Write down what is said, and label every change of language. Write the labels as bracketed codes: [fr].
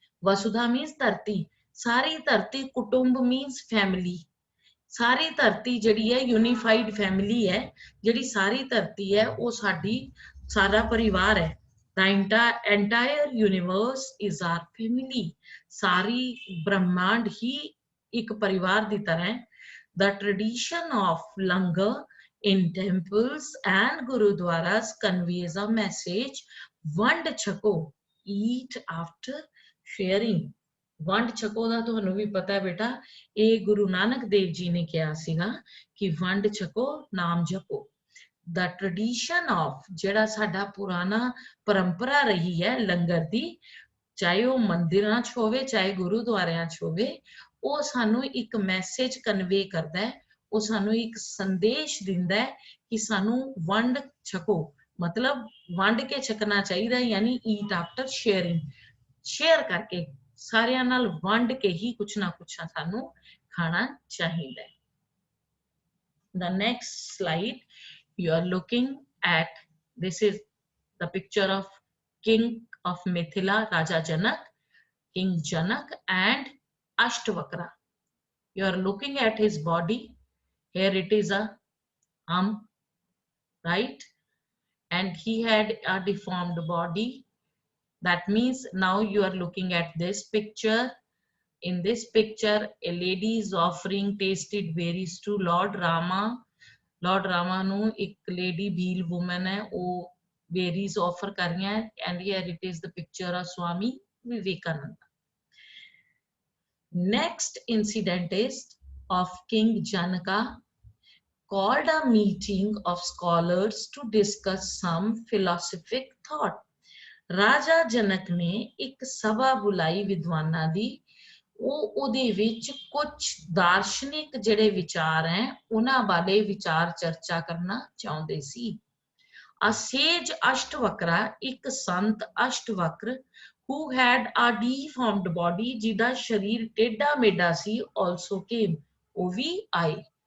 [en] Vasudha means ਧਰਤੀ, [pa] ਸਾਰੀ ਧਰਤੀ, [en] ਕੁਟੁੰਬ means family. [pa] ਸਾਰੀ ਧਰਤੀ ਜਿਹੜੀ ਹੈ ਯੂਨੀਫਾਈਡ ਫੈਮਿਲੀ ਹੈ, ਜਿਹੜੀ ਸਾਰੀ ਧਰਤੀ ਹੈ ਉਹ ਸਾਡੀ ਸਾਰਾ ਪਰਿਵਾਰ ਹੈ। [en] The entire universe is our family. [pa] ਸਾਰੀ ਬ੍ਰਹਮਾਂਡ ਹੀ ਇੱਕ ਪਰਿਵਾਰ ਦੀ ਤਰ੍ਹਾਂ ਹੈ। [en] The tradition of langar in temples and gurudwaras conveys a message, ਵੰਡ ਛਕੋ, eat after sharing. [pa] ਵੰਡ ਛਕੋ ਦਾ ਤੁਹਾਨੂੰ ਵੀ ਪਤਾ ਬੇਟਾ, ਇਹ ਗੁਰੂ ਨਾਨਕ ਦੇਵ ਜੀ ਨੇ ਕਿਹਾ ਸੀਗਾ ਕਿ ਵੰਡ ਛਕੋ, ਨਾਮ ਜਪੋ। [en] ਦਾ tradition of, [pa] ਜਿਹੜਾ ਸਾਡਾ ਪੁਰਾਣਾ ਪਰੰਪਰਾ ਰਹੀ ਹੈ ਲੰਗਰ ਦੀ, ਚਾਹੇ ਉਹ ਮੰਦਿਰਾਂ 'ਚ ਹੋਵੇ ਚਾਹੇ ਗੁਰੂਦੁਆਰਿਆਂ 'ਚ ਹੋਵੇ, ਉਹ ਸਾਨੂੰ ਇੱਕ [en] message convey [pa] ਕਰਦਾ ਹੈ, ਉਹ ਸਾਨੂੰ ਇੱਕ ਸੰਦੇਸ਼ ਦਿੰਦਾ ਹੈ ਕਿ ਸਾਨੂੰ ਵੰਡ ਛਕੋ, ਮਤਲਬ ਵੰਡ ਕੇ ਛਕਣਾ ਚਾਹੀਦਾ, ਯਾਨੀ [en] eat after sharing, [pa] ਸ਼ੇਅਰ ਕਰਕੇ, ਸਾਰਿਆਂ ਨਾਲ ਵੰਡ ਕੇ ਹੀ ਕੁਛ ਨਾ ਕੁਛ ਸਾਨੂੰ ਖਾਣਾ ਚਾਹੀਦਾ ਹੈ। [en] The next slide, you are looking at, this is the picture of king of Mithila, Raja Janak, King Janak and Ashtavakra. You are looking at his body. Here it is a right? And he had a deformed body. That means now you are looking at this picture. In this picture, a lady is offering tasted berries to Lord Rama. Lord Rama [pa] ਨੂੰ ਇੱਕ [en] lady bheel woman ਹੈ, ਉਹ berries offer [pa] ਕਰ ਰਹੀਆਂ ਹੈ, [en] and here it is the picture of Swami Vivekananda. Next incident is of King Janaka called a meeting of scholars to discuss some philosophic thought. [pa] ਰਾਜਾ ਜਨਕ ਨੇ ਇੱਕ ਸਭਾ ਬੁਲਾਈ ਵਿਦਵਾਨਾਂ ਦੀ, ਉਹ ਉਹਦੇ ਵਿੱਚ ਕੁਝ ਦਾਰਸ਼ਨਿਕ ਜਿਹੜੇ ਵਿਚਾਰ ਹੈ ਉਹਨਾਂ ਬਾਰੇ ਵਿਚਾਰ ਚਰਚਾ ਕਰਨਾ ਚਾਹੁੰਦੇ ਸੀ। [en] A sage Ashtavakra, [pa] ਇੱਕ ਸੰਤ ਅਸ਼ਟਵਕਰ, [en] who had a deformed body, [pa] ਜਿਹਦਾ ਸ਼ਰੀਰ ਟੇਢਾ ਮੇਢਾ ਸੀ, [en] also came, [pa] ਉਹ ਵੀ ਆਏ।